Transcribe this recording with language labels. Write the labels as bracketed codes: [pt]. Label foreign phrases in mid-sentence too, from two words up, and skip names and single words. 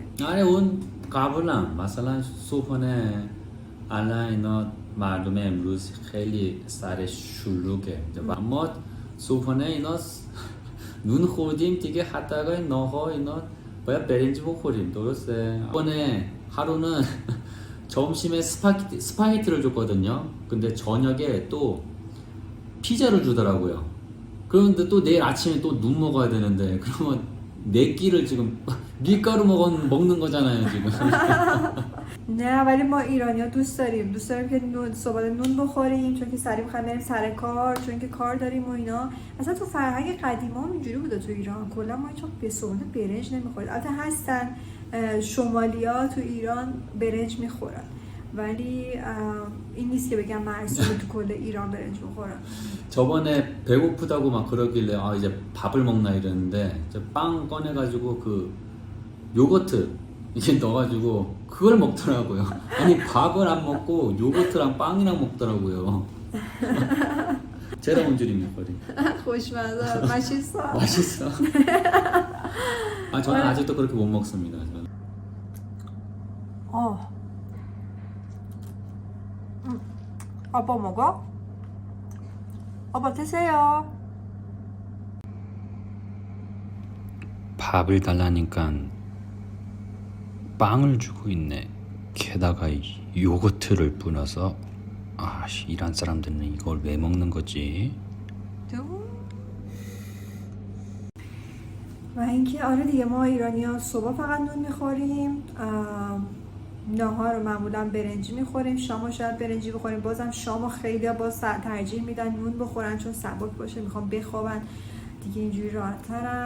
[fa] آره اون قبولم. مثلا صبحانه الان اینا مردم امروز خیلی سر شلوغه. ما صبحانه اینا نون خوردیم دیگه حداقل ناهار اینا باید برنج بخوریم. درسته. [ko] 이번에 하루는 점심에 스파게티를 줬거든요. 근데 저녁에 또 피자를 주더라고요. 그런데 또 내일 아침에 또 눈 먹어야 되는데 그러면 네 끼를 지금 밀가루 먹는 거잖아요 지금. [fa] نه ولی ما ایرانی‌ها دوست داریم که صبح نون بخوریم چون که سریع می‌خوایم بریم سر کار، چون که کار داریم و اینا. اصلا تو فرهنگ قدیما هم اینجوری بوده تو ایران. کلا ما هیچ به صبح برنج نمی‌خوریم. البته هستن شمالیا تو ایران برنج می‌خورن. ولی این نیست که بگم معصومه تو کل ایران برنج بخورن. [ko] 저번에 배고프다고 막 그러길래 이제 밥을 먹나 이랬는데 빵 꺼내가지고 그 요거트 이렇게 넣어가지고 그걸 먹더라고요. 아니 밥을 안 먹고 요거트랑 빵이랑 먹더라고요. [fa] چرا اونجوری میخوری؟ [ko] خوشمزه 맛있어. 맛있어. 아 저는 아직도 그렇게 못 먹습니다. 저는. 아빠 먹어? 아빠 드세요. 밥을 달라니까 빵을 주고 있네. 게다가 요거트를 뿌려서 이란 사람들은 이걸 왜 먹는 거지? [fa] و اینکه آره دیگه ما ایرانی‌ها صبح فقط نون میخوریم، نهار رو معمولا برنجی میخوریم، شام شاید برنجی بخوریم. بازم شام خیلی باز ترجیح میدن نون بخورن چون سبک باشه، میخوام بخوابن دیگه، اینجوری راحت ترن.